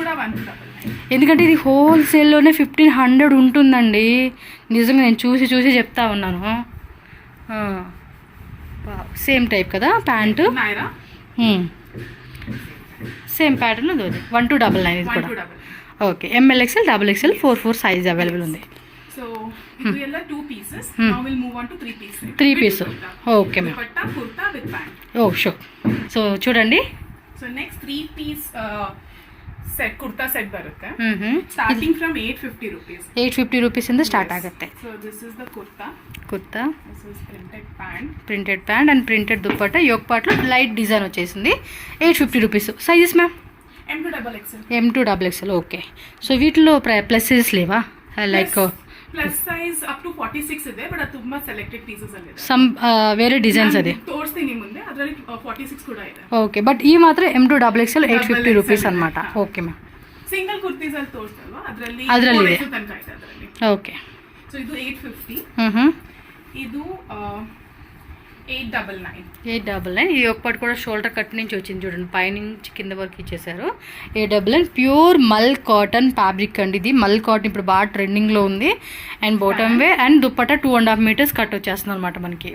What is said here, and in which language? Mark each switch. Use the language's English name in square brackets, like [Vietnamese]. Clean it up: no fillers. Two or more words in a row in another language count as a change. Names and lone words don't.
[Telugu] ఎందుకంటే ఇది హోల్సేల్లోనే 1500 ఉంటుందండి. నిజంగా నేను చూసి చెప్తా ఉన్నాను. [English] same type [Telugu] కదా ప్యాంటు, [English] same pattern. [Telugu] 1299 ఇది కూడా. ఓకే, ML, XL, XXL 4 సైజ్ అవైలబుల్ ఉంది. [English] So we will have 2 pieces. Now we'll move on to 3 pieces. 3 pieces. Okay ma'am. Dupatta, kurta with pant. Oh sure. So చూడండి. So next 3 piece set kurta set barutte. Starting from 850 rupees. [Kannada] 850 rupees ಇಂದ ಸ್ಟಾರ್ಟ್ ಆಗುತ್ತೆ. [English] So this is the kurta. This is printed pant and printed [Telugu] దుపట్టా. యోక్ పార్ట్లో లైట్ డిజైన్ వచ్చేసింది. 850 రూపీస్. సైజెస్ మ్యామ్? M2XL. ఓకే. సో వీటిలో ప్లస్ సైజెస్ లేవా? లైక్ [English] plus size up to 46 [Kannada] ಇದೆ, ಬಟ್ ಅದು ತುಂಬಾ ಸೆಲೆಕ್ಟೆಡ್ ಪೀಸಸ್ ಅಲ್ಲಿ ಇದೆ. [Telugu] ಸಮ್ వేరే డిజైన్స్ అదే [Kannada] ತೋರಿಸ್ತೀನಿ ಮುಂದೆ. ಅದರಲ್ಲಿ 46 ಕೂಡ ಇದೆ. [Telugu] ఓకే, బట్ ఈ మాత్రం M2XL 850 రూపీస్ అన్నమాట. ఓకే మ్యామ్. [English] single kurtis [Kannada] ಅಲ್ಲಿ ತೋರಿಸ್ತಲ್ವಾ, ಅದರಲ್ಲಿ ತನಕ ಇದೆ ಅದರಲ್ಲಿ. [Telugu] ఓకే. [Kannada] సో ಇದು 850. ಇದು 899. [Telugu] ఈ ఒక్కటి కూడా షోల్డర్ కట్ నుంచి వచ్చింది చూడండి, పైనుంచి కింద వరకు ఇచ్చేసారు. 899 ప్యూర్ మల్ కాటన్ ఫ్యాబ్రిక్ అండి. ఇది మల్ కాటన్ ఇప్పుడు బాగా ట్రెండింగ్లో ఉంది. అండ్ బాటమ్ వే అండ్ దుప్పట్టా 2.5 మీటర్స్ కట్ వచ్చేస్తుంది అనమాట మనకి.